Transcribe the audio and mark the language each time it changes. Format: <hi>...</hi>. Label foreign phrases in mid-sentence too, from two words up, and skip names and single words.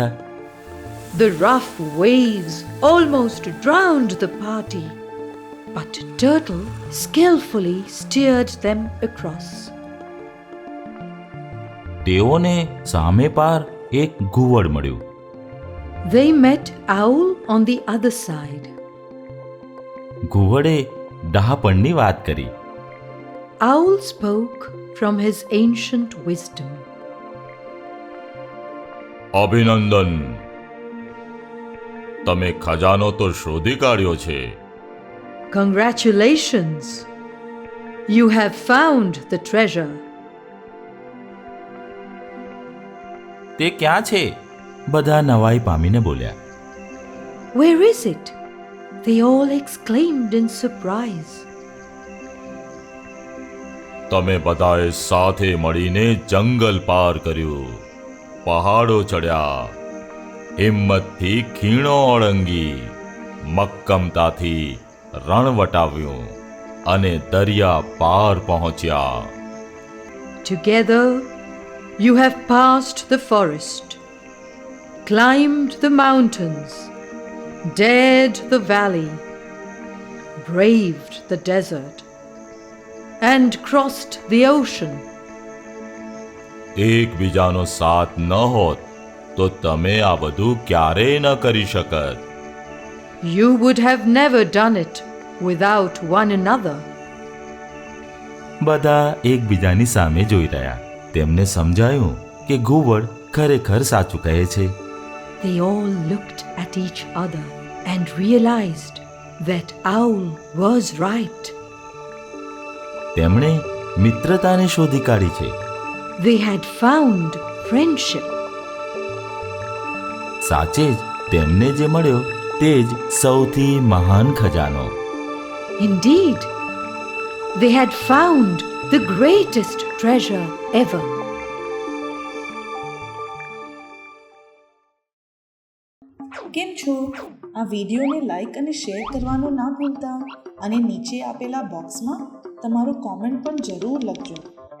<en>The rough waves almost drowned the party, but Turtle skillfully steered them across.</en> <gu>તેઓને સામે પાર એક ઘુવડ મળ્યું.</gu> <en>They met Owl on the other side.</en> <gu>ઘુવડે ડહાપણની વાત કરી.</gu> <en>Owl spoke from his ancient wisdom.</en> <gu>અભિનંદન, તમે ખજાનો તો શોધી કાઢ્યો છે.</gu> <en>Congratulations! You have found the treasure.</en> <gu>તે ક્યાં છે? બધા નવાઈ પામીને બોલ્યા.</gu> <en>Where is it? They all exclaimed in surprise.</en> <gu>તમે બધાએ સાથે મળીને જંગલ પાર કર્યું, પહાડો ચડ્યા, હિંમતથી ખીણો ઓળંગી, મક્કમતાથી રણ વટાવ્યું અને દરિયા પાર પહોંચ્યા.</gu> <en>Together, you have passed the forest, climbed the mountains, dared the valley, braved the desert, and crossed the ocean.</en> <gu>એકબીજાનો સાથ ન હોત તો તમે આ બધું ક્યારેય ન કરી શકત.</gu> <en>You would have never done it without one another.</en> <gu>બધા એકબીજાની સામે જોઈ રહ્યા. તેમને સમજાયું કે ઘુવડ ખરેખર સાચું કહે છે.</gu> <en>They all looked at each other and realized that Owl was right.</en> <gu>તેમણે મિત્રતાને શોધી કાઢી છે.</gu> <en>They had found friendship.</en> <gu>સાચે જ તેમને જે મળ્યો તે જ સૌથી મહાન ખજાનો.</gu> <en>Indeed, they had found the greatest treasure ever.</en> <gu>કેમ છો? આ વિડીયોને લાઈક અને શેર કરવાનું ના ભૂલતા. અને નીચે આપેલા બોક્સમાં તમારો કોમેન્ટ પણ જરૂર લખજો.</gu>